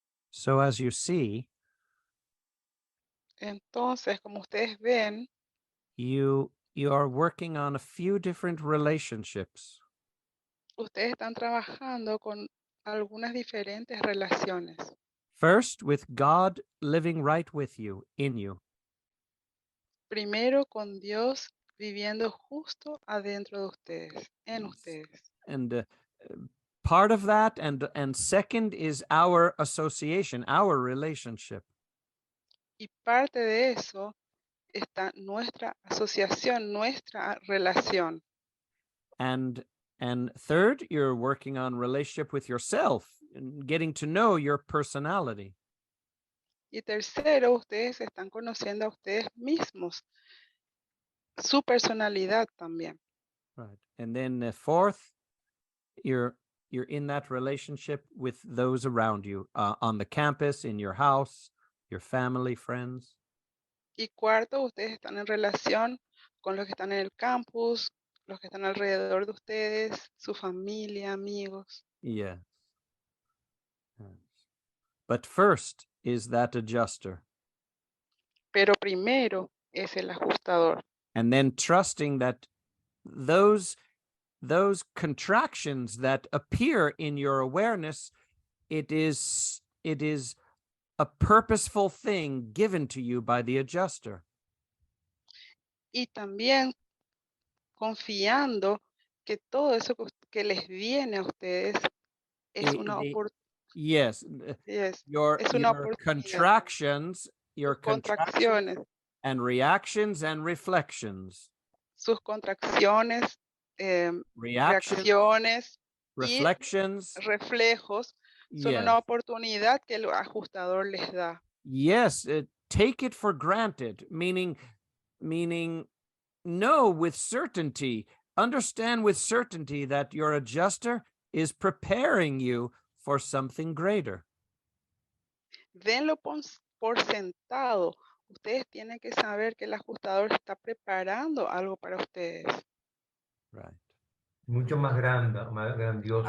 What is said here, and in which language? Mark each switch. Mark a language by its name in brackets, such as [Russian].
[English] So as you see, [Spanish] Entonces, como ustedes ven, [English] you are working on a few different relationships. [Spanish] ustedes están trabajando con algunas diferentes relaciones. [English] First, with God living right with you, in you. [Spanish] Primero con Dios viviendo justo adentro de ustedes, en ustedes. [English] And part of that, and second, is our association, our relationship. [Spanish] Y parte de eso está nuestra asociación, nuestra relación. [English] And third, you're working on relationship with yourself and getting to know your personality. [Spanish] Y tercero, ustedes están conociendo a ustedes mismos, su personalidad también. [English] Right. And then fourth, you're in that relationship with those around you, on the campus, in your house, your family, friends. [Spanish] Y cuarto, ustedes están en relación con los que están en el campus, los que están alrededor de ustedes, su familia, amigos. [English] Yes. Yes. But first is that adjuster. [Spanish] Pero primero es el ajustador. [English] And then trusting that those contractions that appear in your awareness, it is a purposeful thing given to you by the adjuster. [Spanish] Y también confiando que todo eso que les viene a ustedes es una oportunidad. [English] Yes, your [Spanish] Es una oportunidad. [English] contractions, [Spanish] Sus contracciones, [English] and reactions and reflections. [Spanish] sus contracciones, reacciones [English] reflections, [Spanish] y reflejos son una oportunidad que el ajustador les da. [English] Yes, take it for granted, meaning know with certainty, understand with certainty that your adjuster is preparing you for something greater. [Spanish] Denlo por sentado. Ustedes tienen que saber que el ajustador está preparando algo para ustedes. [English] Right. [Spanish] Mucho más grande, más grandioso.